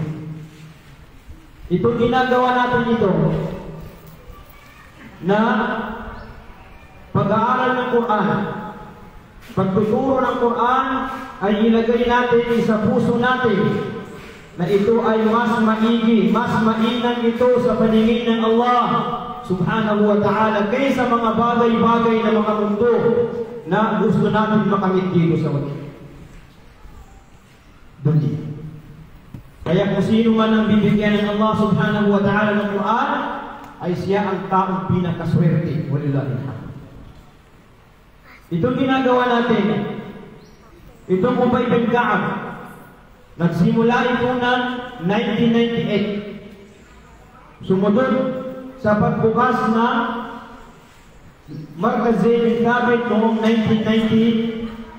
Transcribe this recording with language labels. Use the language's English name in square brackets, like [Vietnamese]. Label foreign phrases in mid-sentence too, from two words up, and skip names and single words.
[Filipino] Itong ginagawa natin ito na pag-aaral ng Quran, pagtuturo ng Quran ay ilagay natin sa puso natin na ito ay mas maigi, mas mainam ito sa paningin ng Allah [Arabic] subhanahu wa ta'ala [Filipino] kaysa mga bagay-bagay na mga mundo na gusto natin makamit dito sa dunia. Kaya kung sino man ang bibigyan ng Allah [Arabic] subhanahu wa ta'ala [Filipino] ng Quran ay siya ang taong pinakaswerte. [Arabic] ولله الحمد. [Filipino] Itong ginagawa natin, itong Ubay bin Ka'ab, nagsimula ito ng 1998. Sumunod sa pagbukas na Markaz Zayd bin Thabit noong 1995.